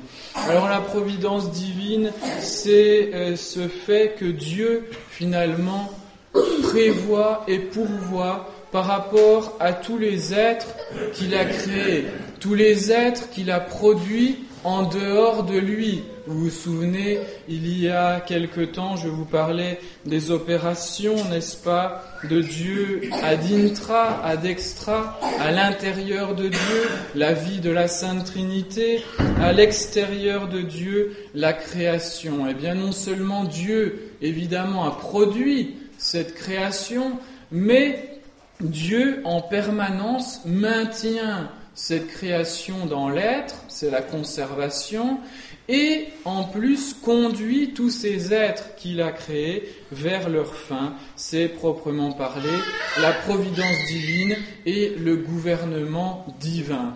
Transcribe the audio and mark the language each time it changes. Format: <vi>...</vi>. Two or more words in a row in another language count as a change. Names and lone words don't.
<fr>Alors la providence divine, c'est ce fait que Dieu finalement prévoit et pourvoit par rapport à tous les êtres qu'il a créés, tous les êtres qu'il a produits en dehors de lui. Vous vous souvenez, il y a quelque temps, je vous parlais des opérations, n'est-ce pas, de Dieu</fr> <la>ad intra, ad extra,</la> <fr>à l'intérieur de Dieu, la vie de la Sainte Trinité, à l'extérieur de Dieu, la création. Eh bien, non seulement Dieu, évidemment, a produit cette création, mais Dieu, en permanence, maintient cette création dans l'être, c'est la conservation, et en plus conduit tous ces êtres qu'il a créés vers leur fin, c'est proprement parler la providence divine et le gouvernement divin.</fr>